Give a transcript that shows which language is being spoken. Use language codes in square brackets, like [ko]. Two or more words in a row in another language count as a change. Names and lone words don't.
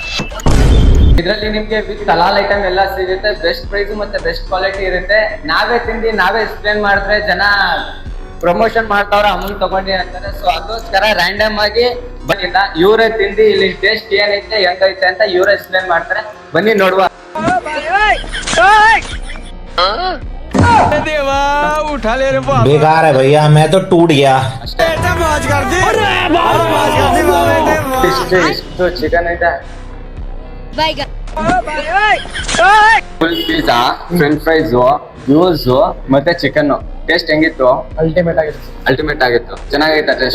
[kn] ಇದರಲ್ಲಿ ನಿಮ್ಗೆ [en] with halal item [kn] ಎಲ್ಲ ಸಿಗುತ್ತೆ. [en] best price [kn] ಮತ್ತೆ [en] best quality [kn] ಇರುತ್ತೆ. ನಾವೇ ತಿಂದು ನಾವೇ ಎಕ್ಸ್ಪ್ಲೇನ್ ಮಾಡಿದ್ರೆ ಜನ ಪ್ರಮೋಷನ್ ಮಾಡ್ತಾವ್ರ, ಅಮೌಂಟ್ ತಗೊಂಡಿ ಅಂತಾರೆ. ಸೊ ಅದಕ್ಕೋಸ್ಕರ ರ್ಯಾಂಡಮ್ ಆಗಿ ಬಂದಿಲ್ಲ, ಇವರೇ ತಿಂದು ಇಲ್ಲಿ ಟೇಸ್ಟ್ ಏನೈತೆ ಹೆಂಗೈತೆ ಅಂತ ಇವರೇ ಎಕ್ಸ್ಪ್ಲೇನ್ ಮಾಡ್ತಾರೆ. ಬನ್ನಿ ನೋಡುವ. [hi] बेकार है भैया, मैं तो टूट गया। [kn] ಇಷ್ಟು ಚಿಕನ್ ಐತೆ. [en] full pizza, French fries, juice [kn] ಮತ್ತೆ ಚಿಕನ್. ಟೇಸ್ಟ್ ಹೆಂಗಿತ್ತು? ಅಲ್ಟಿಮೇಟ್ ಆಗಿತ್ತು. ಚೆನ್ನಾಗೈತೆ ಟೇಸ್ಟ್.